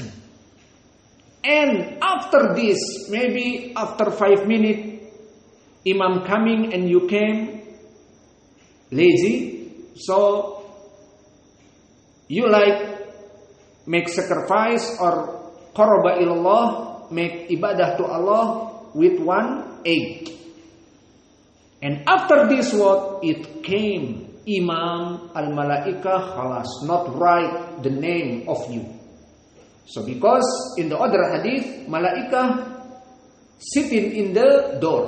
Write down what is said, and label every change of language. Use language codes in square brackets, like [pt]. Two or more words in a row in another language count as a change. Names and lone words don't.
[en] And after this, maybe after 5 minutes, Imam coming and you came lazy, so you like make sacrifice or [ar] قربة إلى الله, [en] make ibadah to Allah with 1 egg. And after this what? It came Imam [ar] الملائكة خلاص, [en] not write the name of you. So because in the other hadith, malaikah sitting in the doors.